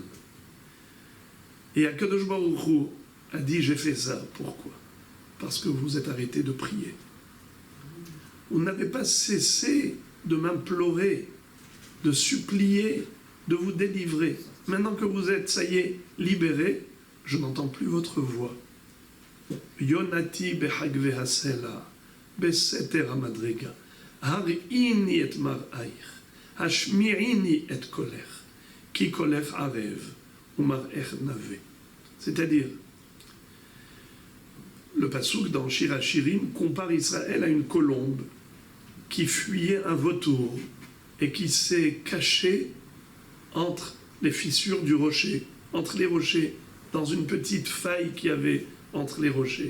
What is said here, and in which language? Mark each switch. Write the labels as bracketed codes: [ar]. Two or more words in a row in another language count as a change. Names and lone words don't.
[fr] Et [he] הקדוש ברוך הוא [fr] a dit « J'ai fait ça, pourquoi ? Parce que vous êtes arrêtés de prier. Vous n'avez pas cessé de m'implorer, de supplier, de vous délivrer. Maintenant que vous êtes, ça y est, libérés, je n'entends plus votre voix. [he] יונתי בחגוי הסלע, בסתר המדרגה, הראיני את מראיך, השמיעיני את קולך, כי קולך ערב, ומראך נאוה. [fr] C'est-à-dire, le passouk dans Shir HaShirim compare Israël à une colombe qui fuyait un vautour et qui s'est cachée entre les fissures du rocher, entre les rochers, dans une petite faille qu'il y avait entre les rochers.